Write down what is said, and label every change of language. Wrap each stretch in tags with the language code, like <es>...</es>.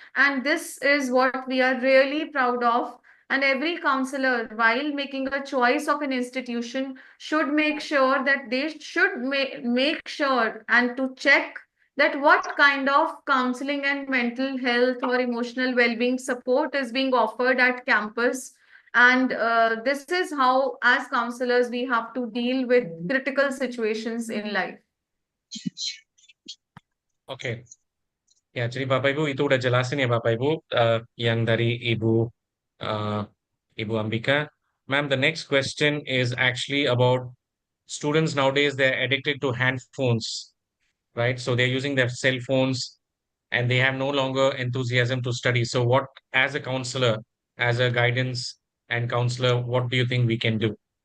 <en>And this is what we are really proud of. And every counselor, while making a choice of an institution, should make sure that they should make sure and to check that what kind of counseling and mental health or emotional well-being support is being offered at campus. And this is how, as counselors, we have to deal with critical situations in life.</en> <id>Oke, ya jadi Bapak Ibu itu udah jelasin ya Bapak Ibu yang dari uh, Ibu Ambika.</id> <en>Ma'am, the next question is actually about students nowadays. They're addicted to handphones, right? So they're using their cell phones and they have no longer enthusiasm to study. So what, as a counselor, as a guidance and counselor, what do you think we can do?</en>